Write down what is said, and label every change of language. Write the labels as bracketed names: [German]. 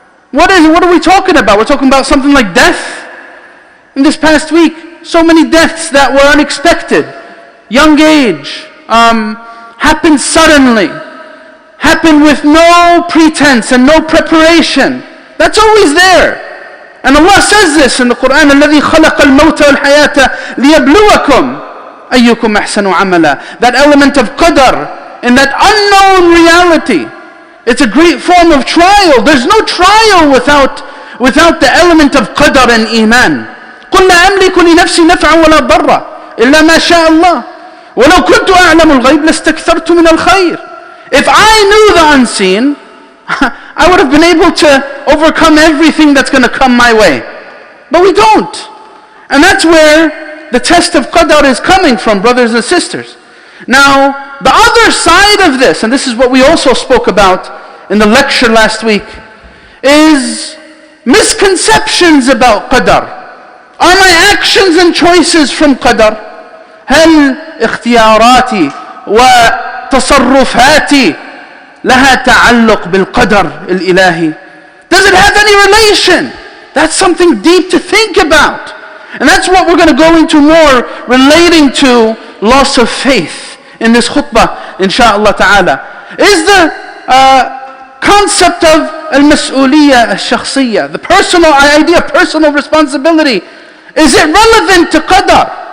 [English] What are we talking about? We're talking about something like death. In this past week, so many deaths that were unexpected. Young age, happened suddenly, happened with no pretense and no preparation. That's always there. And Allah says this in the Quran, [Arabic] الَّذِي خَلَقَ الْمَوْتَ وَالْحَيَاةَ لِيَبْلُوَكُمْ أَيُّكُمْ أَحْسَنُ عَمَلًا. [English] That element of qadar, in that unknown reality. It's a great form of trial. There's no trial without the element of qadar and iman. [Arabic] قُلْ لَا أَمْلِكُ لِنَفْسِي نَفْعًا وَلَا ضَرًّا إِلَّا مَا شَاءَ اللَّهُ وَلَوْ كُنْتُ أَعْلَمُ الْغَيْبَ لَاسْتَكْثَرْتُ مِنَ الْخَيْرِ. [English] If I knew the unseen, I would have been able to overcome everything that's going to come my way. But we don't. And that's where the test of qadar is coming from, brothers and sisters. Now, the other side of this, and this is what we also spoke about in the lecture last week, is misconceptions about qadar. Are my actions and choices from qadar? [Arabic] هل اختياراتي وتصرفاتي لها تعلق بالقدر الإلهي? [English] Does it have any relation? That's something deep to think about. And that's what we're going to go into more, relating to loss of faith in this khutbah, insha'Allah ta'ala. Is the concept of al-mas'uliyya al-shakhsiyya, the personal idea, personal responsibility, is it relevant to qadar?